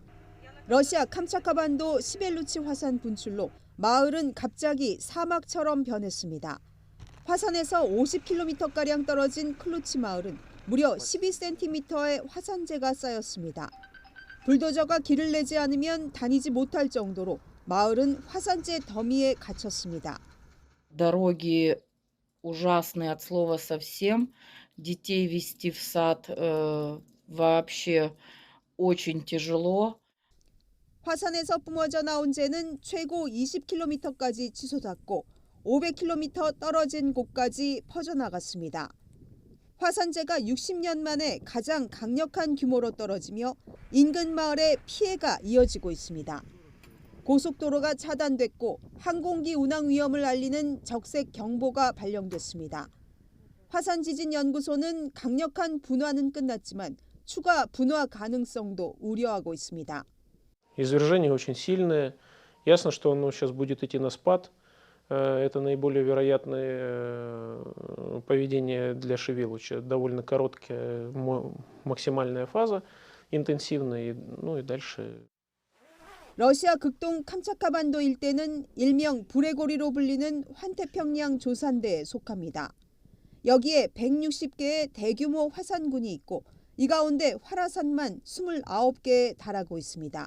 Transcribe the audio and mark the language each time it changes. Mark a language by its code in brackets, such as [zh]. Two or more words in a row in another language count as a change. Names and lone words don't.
[ko] 러시아 캄차카 반도 시벨루치 화산 분출로 마을은 갑자기 사막처럼 변했습니다. 화산에서 50km가량 떨어진 클루치 마을은 무려 12cm의 화산재가 쌓였습니다. 불도저가 길을 내지 않으면 다니지 못할 정도로 마을은 화산재 더미에 갇혔습니다. [ru] Дороги ужасные от слова совсем. Детей везти в сад вообще очень тяжело. [ko] 화산에서 뿜어져 나온 재는 최고 20km까지 치솟았고 500km 떨어진 곳까지 퍼져나갔습니다. 화산재가 60년 만에 가장 강력한 규모로 떨어지며 인근 마을에 피해가 이어지고 있습니다. 고속도로가 차단됐고 항공기 운항 위험을 알리는 적색 경보가 발령됐습니다. 화산지진연구소는 강력한 분화는 끝났지만 추가 분화 가능성도 우려하고 있습니다. [ru] Извержения очень сильные. Ясно, что оно сейчас будет идти на спад. Это наиболее вероятное поведение для Шивелуча. Довольно короткая максимальная фаза, интенсивная, и дальше. [ko] 러시아 극동 캄차카 반도 일대는 일명 불의 고리로 불리는 환태평양 조산대에 속합니다. 여기에 160개의 대규모 화산군이 있고 이 가운데 활화산만 29개에 달하고 있습니다.